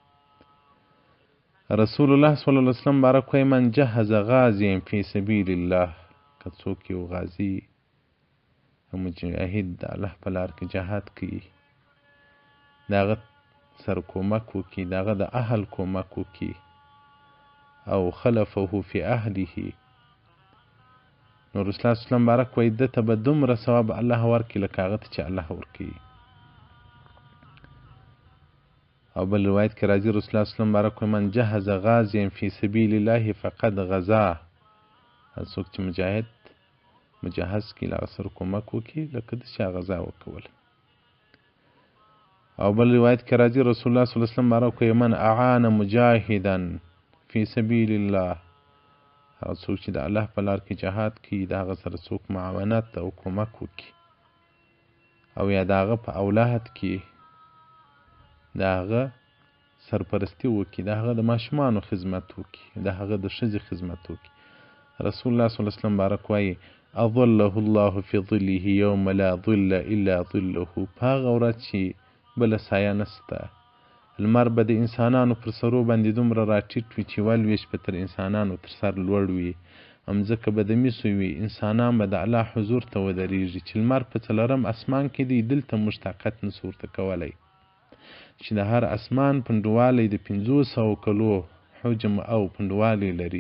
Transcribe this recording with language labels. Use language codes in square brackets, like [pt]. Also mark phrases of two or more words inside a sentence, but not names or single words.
[ps] رسول الله [ar] صلی الله علیه وسلم [ps] بارک وایي [ar] من جهز غازیا فی سبیل الله، [ps] که څوک یو غازي مجاهد د الله په لار کې جهاد کوي د هغه سره کومک وکړي، د هغه د اهل کومک وکړي او [ar] خلفه فی اهله [ps] نو رسول الله [ar] صلی الله علیه وسلم [ps] بارک وایي ده ته به دومره ثواب الله ورکړي لکه هغه ته چې الله ورکوي. او بل روایت کې راځي رسول الله [ar] صلی الله علیه وسلم [ps] بارک وایي [ar] من جهز غازیا فی سبیل الله فقد غزا، [ps] څوک چې مجهز کړي له هغه سره کومک وکړي لکه ده چې هغه غزا وکوله. او بل روایت کې راځي رسول الله [ar] صلی الله علیه وسلم [ps] بارک وایي [ar] من اعان مجاهدا فی سبیل الله، [ps] هغه څوک چې د الله په لار کې جهاد کوي د هغه سره څوک معاونت او کومک وکړي او یا د هغه په اولاد کې د هغه سرپرستی وکړي، د هغه د ماشومانو خدمت وکړي، د هغه د ښځې خدمت وکړي. [ar] رسول الله صلی الله علیه وسلم [ps] بارک وایي [ar] اظله الله فی ظله یوم لا ظل الا ظله، [ps] په هغه ورځ چې بله سایه نسته، لمر به د انسانانو پر سرو باندې دومره راټیټ وي چې ولویشت به تر انسانانو تر سر لوړ وي، مځکه به د مسو وي، انسانان به د الله حضور ته ودرېږي چې لمر په څلورم اسمان کې دی، دلته موږ طاقت نسو ورته کولی چې د هر اسمان پنډوالی د 500 کلو حجم او پنډوالی لري.